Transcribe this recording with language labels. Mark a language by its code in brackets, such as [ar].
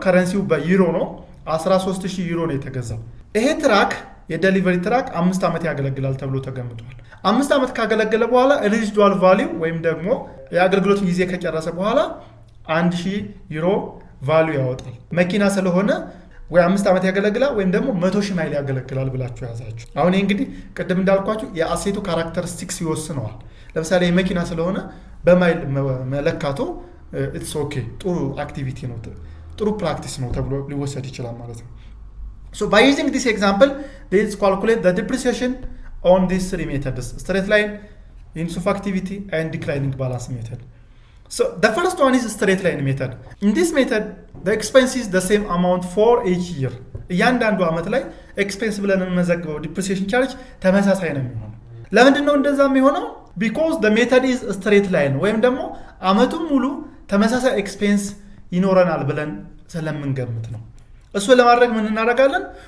[am] ከረንሲው በዩሮ ነው። 13000 ዩሮ ነው የተገዛው። ይሄ ትራክ የዴሊቨሪ ትራክ 5 ዓመት ያገለግላል ተብሎ ተገምቷል። 5 ዓመት ካገለገለ በኋላ ሬዚዱዋል ቫልዩ ወይም ደግሞ የአገልግሎት ጊዜ ከጨረሰ በኋላ 1000 ዩሮ ቫልዩ ያወጣል። መኪና ስለሆነ ወይ 5 ዓመት ያገለግላል ወይም ደግሞ 100,000 ማይል ያገለግላል ብላችሁ ያዛችሁ። አሁን እንግዲህ ቅድም እንዳልኳችሁ የአሴቱ ካራክተሪስቲክስ ይወስነዋል። ለምሳሌ የመኪና ስለሆነ በማይል መለካቱ [en] it's okay [am] ጥሩ አክቲቪቲ ነው፣ ጥሩ ፕራክቲስ ነው ተብሎ ሊወሰድ ይችላል ማለት ነው። [en] so by using this example let's calculate the depreciation on these three methods: straight line, units of activity and declining balance method. So the first one is straight line method. In this method the expense is the same amount for each year. [am] እያንዳንዱ ዓመት ላይ ኤክስፔንስ ብለን የምንመዘግበው ዲፕሪሲዬሽን ቻርጅ ተመሳሳይ ነው የሚሆነው። ለምንድን ነው እንደዛ የሚሆነው? [en] because the method is straight line [am] ወይም ደግሞ ዓመቱን ሙሉ ተመሳሳይ ኤክስፔንስ ይኖረናል ብለን ስለምንገምት ነው። እሱ ለማድረግ ምን እናደርጋለን?